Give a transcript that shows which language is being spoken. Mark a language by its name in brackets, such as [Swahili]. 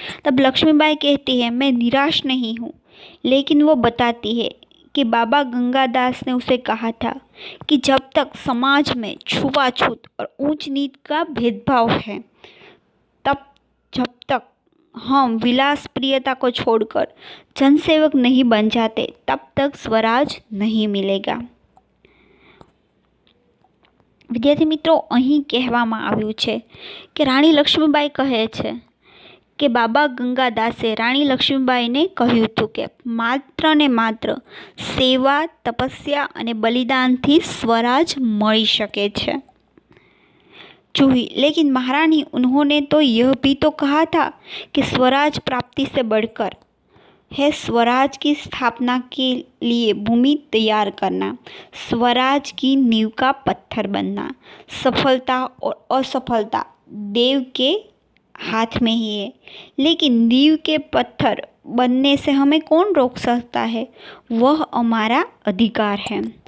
[Hindi] तब लक्ष्मीबाई कहती है, मैं निराश नहीं हूँ, लेकिन वो बताती है कि बाबा गंगादास ने उसे कहा था कि जब तक समाज में छुआछूत और ऊंच नीच का भेदभाव है, जब तक हम विलास प्रियता को छोड़कर जनसेवक नहीं बन जाते, तब तक स्वराज नहीं मिलेगा. विद्यार्थी मित्रों, [Gujarati] અહીં કહેવામાં આવ્યું છે કે રાણી લક્ષ્મીબાઈ કહે છે કે બાબા ગંગાદાસે રાણી લક્ષ્મીબાઈને કહ્યું હતું કે માત્ર ને માત્ર સેવા, તપસ્યા અને બલિદાનથી સ્વરાજ મળી શકે છે. [Hindi] जूही: लेकिन महारानी, उन्होंने तो यह भी तो कहा था कि स्वराज प्राप्ति से बढ़कर है स्वराज की स्थापना के लिए भूमि तैयार करना, स्वराज की नींव का पत्थर बनना. सफलता और असफलता देव के हाथ में ही है, लेकिन नींव के पत्थर बनने से हमें कौन रोक सकता है, वह हमारा अधिकार है.